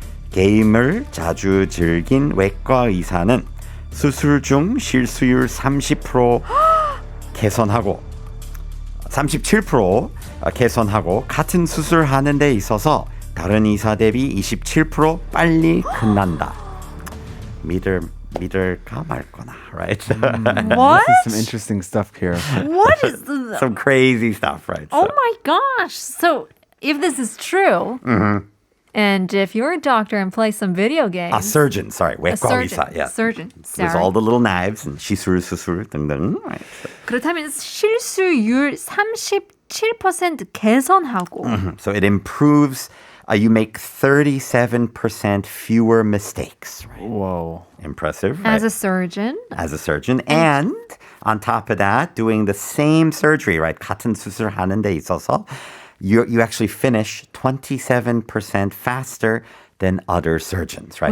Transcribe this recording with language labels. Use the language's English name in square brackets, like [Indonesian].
[Korean] 게임을 자주 즐긴 외과 의사는 수술 중 실수율 30% 개선하고 37% 개선하고 같은 수술하는 데 있어서 다른 의사 대비 27% 빨리 끝난다. 믿을까 말거나, [English] right? What? This is some interesting stuff here. What is this? Some crazy stuff, right? Oh my gosh. So if this is true, and if you're a doctor and play some video games. A surgeon, sorry. A [Korean] 외과 [English] surgeon. [Korean] 의사, [English] yeah. Surgeon. With Sorry. all the little knives and [Korean] 시술 등등. [English] Right. [Korean] 그렇다면 실수율 37% 개선하고. [English] So it improves, you make 37% fewer mistakes. Right? Whoa. Impressive, right? As a surgeon. As a surgeon. And on top of that, doing the same surgery, right? [Korean] 같은 수술하는 데 있어서 [English] you actually finish 27% faster than other surgeons, right?